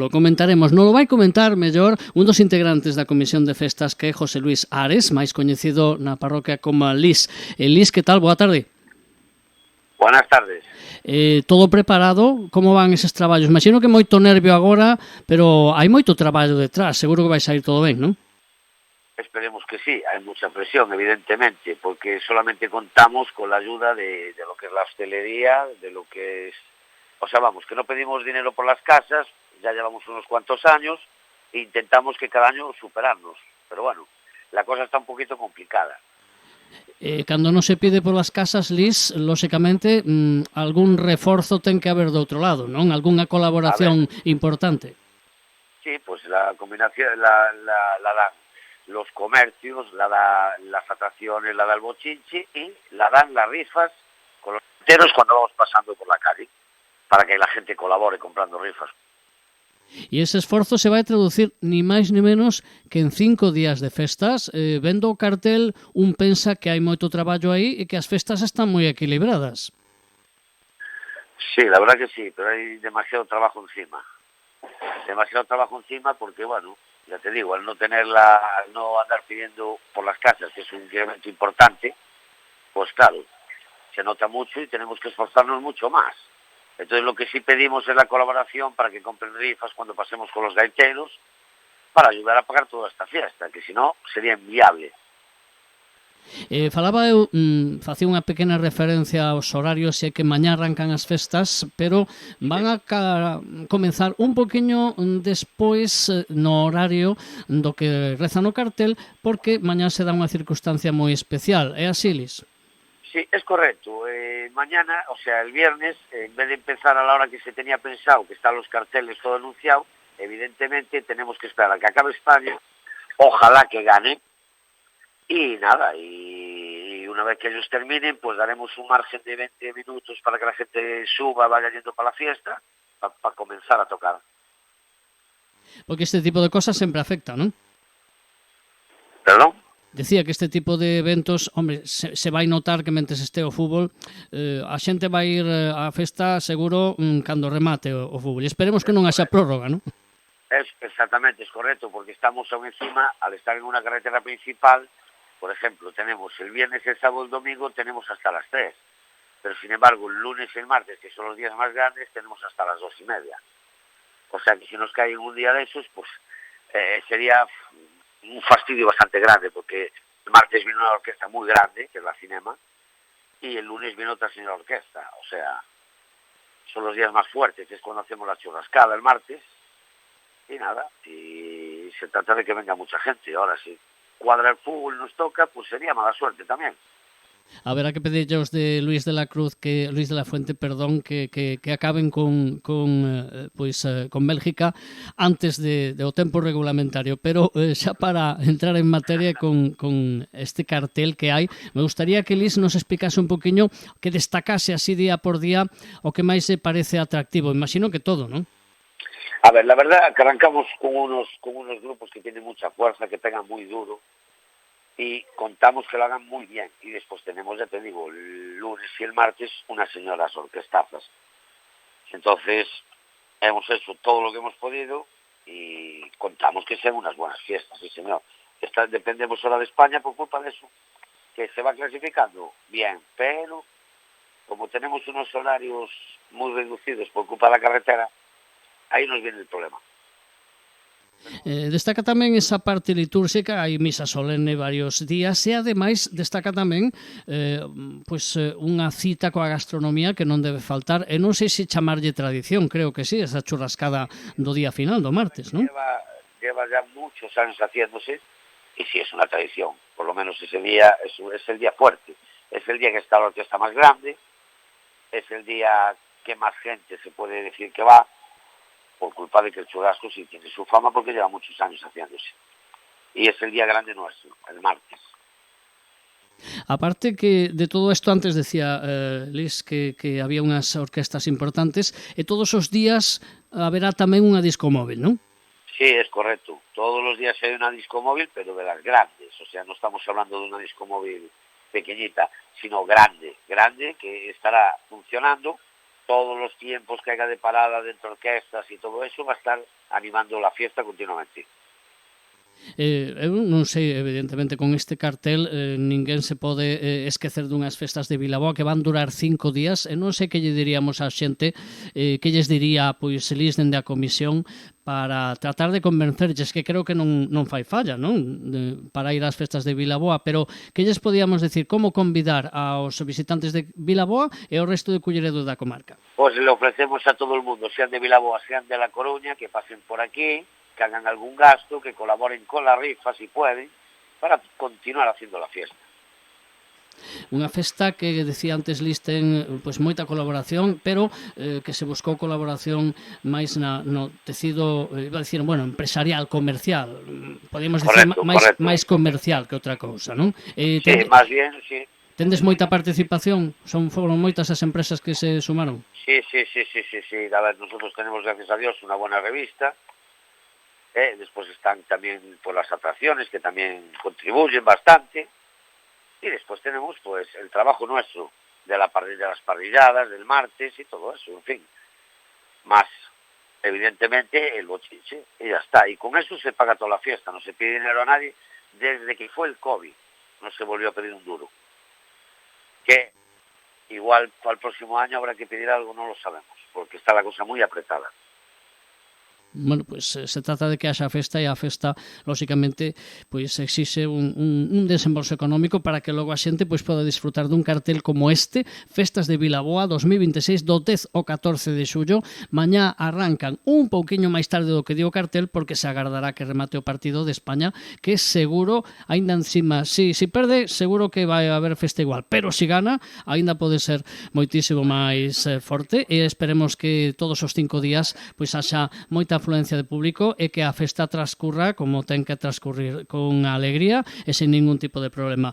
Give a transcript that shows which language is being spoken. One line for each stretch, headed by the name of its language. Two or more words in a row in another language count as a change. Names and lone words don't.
Galician: O comentaremos, non lo vai comentar mellor un dos integrantes da Comisión de Festas, que é José Luis Ares, máis coñecido na parroquia como Lis. Lis, que tal? Boa tarde.
Spanish: Buenas tardes.
Galician: Todo preparado? Como van eses traballos? Imagino que moito nervio agora, pero hai moito traballo detrás. Seguro que vai sair todo ben, non?
Spanish: Esperemos que sí, hay mucha presión, evidentemente, porque solamente contamos con la ayuda de lo que es la hostelería, de lo que es... O sea, vamos, que no pedimos dinero por las casas, ya llevamos unos cuantos años, e intentamos que cada año superarnos. Pero bueno, la cosa está un poquito complicada.
Galician: Cando non se pide polas casas, Lis, lóxicamente, algún reforzo ten que haber do outro lado, non? Algúnha colaboración importante.
Spanish: Sí, pues la combinación la dan los comercios, la dan las atracciones, la da el bochinche y la dan las rifas con los enteros cuando vamos pasando por la calle, para que la gente colabore comprando rifas.
Galician: E ese esforzo se vai traducir ni máis ni menos que en 5 días de festas. Vendo o cartel, un pensa que hai moito traballo aí e que as festas están moi equilibradas.
Spanish: Sí, la verdad que sí, pero hay demasiado trabajo encima. Demasiado trabajo encima porque, bueno, ya te digo, al no al no andar pidiendo por las casas, que es un incremento importante, pues claro, se nota mucho y tenemos que esforzarnos mucho más. Entonces lo que sí pedimos es la colaboración para que compren rifas cuando pasemos con los gaiteros, para ayudar a pagar toda esta fiesta, que si no sería inviable.
Galician: Falaba eu, facía unha pequena referencia aos horarios, e que mañá arrancan as festas, pero
Spanish: van a comenzar
Galician: un poquinho despois no horario do que reza no cartel, porque mañá se dá unha circunstancia moi especial. É así, Lis?
Spanish: Sí, es correcto. Mañana, o sea, el viernes, en vez de empezar a la hora que se tenía pensado, que están los carteles todo anunciado, evidentemente tenemos que esperar a que acabe España, ojalá que gane, y nada, y una vez que ellos terminen, pues daremos un margen de 20 minutos para que la gente suba, vaya yendo para la fiesta, para comenzar a tocar.
Galician: Porque este tipo de cosas sempre afecta, non?
Spanish: ¿Perdón?
Galician: Decía que este tipo de eventos, hombre, se vai notar que mentres este o fútbol, a xente vai ir á festa seguro cando remate o fútbol. E esperemos que non haxa prórroga, non?
Spanish: Exactamente, es correcto, porque estamos aún encima, al estar en una carretera principal, por ejemplo, tenemos el viernes, el sábado y el domingo, tenemos hasta las 3. Pero sin embargo, el lunes y el martes, que son los días más grandes, tenemos hasta las 2:30. O sea que si nos cae en un día de esos, pues sería un fastidio bastante grande, porque el martes viene una orquesta muy grande, que es la Cinema, y el lunes viene otra señora orquesta. O sea, son los días más fuertes, que es cuando hacemos la churrascada el martes, y nada, y se trata de que venga mucha gente. Ahora, si cuadra el fútbol y nos toca, pues sería mala suerte también.
Galician: Haberá que pedirlle aos de Luis de la Fuente, perdón, que acaben con Bélgica antes do tempo regulamentario. Pero xa para entrar en materia con este cartel que hai,
Spanish: me gustaría
Galician: que Luis nos explicase un poquinho, que destacase así día por día o que máis se parece atractivo. Imagino que todo, non?
Spanish: A ver, la verdad que arrancamos con unos grupos que tienen mucha fuerza, que pegan muy duro, y contamos que lo hagan muy bien. Y después tenemos, ya te digo, el lunes y el martes unas señoras orquestazas. Entonces, hemos hecho todo lo que hemos podido y contamos que sean unas buenas fiestas, sí señor. Dependemos ahora de España por culpa de eso, que se va clasificando bien, pero como tenemos unos horarios muy reducidos por culpa de la carretera, aí nos viene el problema.
Galician: Destaca tamén esa parte litúrxica, hai misa solene varios días, e ademais destaca tamén unha cita coa gastronomía que non debe faltar, e non sei se chamarlle tradición, creo que sí, esa churrascada do día final, do martes, non?
Spanish: Lleva ya muchos años haciéndose, y sí es una tradición, por lo menos ese día es el día fuerte, es el día que está la orquesta más grande, es el día que más gente se puede decir que va, por culpa de que el churrasco sí tiene su fama porque lleva muchos años haciéndose. Y es el día grande nuestro, el martes.
Galician: Aparte que de todo isto, antes decía Liz que había unhas orquestas importantes, e todos os días haberá tamén unha disco móvil, non?
Spanish: Sí, es correcto. Todos los días hay una disco móvil, pero de las grandes. O sea, no estamos hablando de una disco móvil pequeñita, sino grande, grande, que estará funcionando todos los tiempos que haya de parada dentro de orquestas y todo eso, va a estar animando la fiesta continuamente.
Galician: Eu non sei, evidentemente, con este cartel ninguén se pode esquecer dunhas festas de Vilaboa que van durar 5 días, e non sei que lle diríamos á xente, que lles diría, pois, Elis, dende a comisión, para tratar de convencerlles, que creo que non fai falla, non? Para ir ás festas de Vilaboa, pero que lles podíamos decir como convidar aos visitantes de Vilaboa e ao resto de Culleredo da comarca?
Spanish: Pues le ofrecemos a todo el mundo, sean de Vilaboa, sean de La Coruña, que pasen por aquí, que hagan algún gasto, que colaboren con la rifa si pueden, para continuar haciendo la fiesta.
Galician: Unha festa que, decía antes Liz, ten pois, moita colaboración, pero que se buscou colaboración máis no tecido,
Spanish: iba a decir, bueno,
Galician: empresarial, comercial, podemos decir máis comercial que outra cousa, non? Sí, máis bien, sí. Tendes moita participación? Foron moitas as empresas que se sumaron?
Spanish: Sí. A ver, nosotros tenemos, gracias a Dios, una buena revista. Después están también por las atracciones, que también contribuyen bastante. Y después tenemos pues el trabajo nuestro de las parrilladas del martes y todo eso, en fin. Más, evidentemente, el bochinche, y ya está. Y con eso se paga toda la fiesta, no se pide dinero a nadie. Desde que fue el COVID no se volvió a pedir un duro. Que igual para el próximo año habrá que pedir algo, no lo sabemos, porque está la cosa muy apretada.
Galician: Bueno, pues se trata de que haxa festa, e a festa, lóxicamente, pois exixe un desembolso económico para que logo a xente pois poda disfrutar dun cartel como este, Festas de Vilaboa 2026, do 10 ao 14 de xullo. Mañá arrancan un pouquiño máis tarde do que dio o cartel, porque se agardará que remate o partido de España, que seguro, aínda encima, si perde, seguro que vai haber festa igual, pero si gana, aínda pode ser moitísimo máis forte, e esperemos que todos os 5 días pois haxa moita afluencia de público e que a festa transcurra como ten que transcurrir, con alegría e sen ningún tipo de problema.